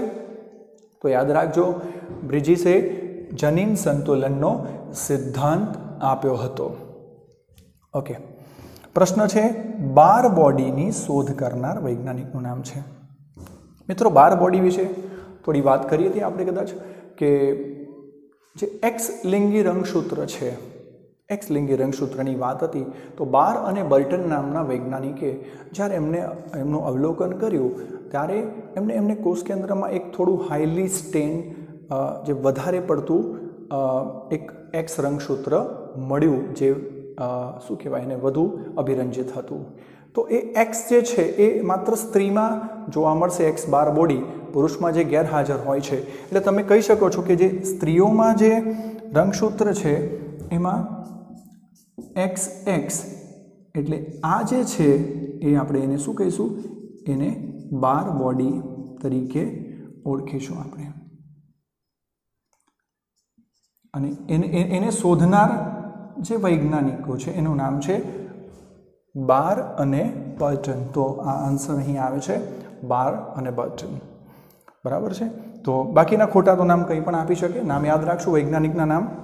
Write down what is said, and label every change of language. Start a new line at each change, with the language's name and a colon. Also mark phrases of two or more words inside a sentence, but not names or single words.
Gujarati: તો યાદ રાખજો, બ્રિજિસે જનીન સંતુલનનો સિદ્ધાંત આપ્યો હતો. ઓકે, પ્રશ્ન છે બાર બોડીની શોધ કરનાર વૈજ્ઞાનિકનું નામ છે. મિત્રો, બાર બોડી વિશે થોડી વાત કરી હતી આપણે કદાચ, કે જે એક્સ લિંગી રંગસૂત્ર છે, એક્સલિંગી રંગસૂત્રની વાત હતી તો બાર અને બર્ટન નામના વૈજ્ઞાનિકે જ્યારે એમનું અવલોકન કર્યું ત્યારે એમને કોષ કેન્દ્રમાં એક થોડું
English: highly stain
Gujarati: જે વધારે પડતું એક એક્સ રંગસૂત્ર મળ્યું જે શું કહેવાય એને વધુ અભિરંજિત હતું। તો એ એક્સ જે છે એ માત્ર સ્ત્રીમાં જોવા મળશે એક્સ બાર બૉડી પુરુષમાં જે ગેરહાજર હોય છે એટલે તમે કહી શકો છો કે જે સ્ત્રીઓમાં જે રંગસૂત્ર છે એમાં એક્સ એક્સ એટલે આ જે છે એ આપણે એને શું કહીશું એને બાર બૉડી તરીકે ઓળખીશું આપણે અને એને શોધનાર જે વૈજ્ઞાનિકો છે એનું નામ છે બાર અને બર્ટન। તો આ આંસર અહીં આવે છે બાર અને બર્ટન બરાબર છે। તો બાકીના ખોટા તો નામ કંઈ પણ આપી શકે નામ યાદ રાખશો વૈજ્ઞાનિકના નામ।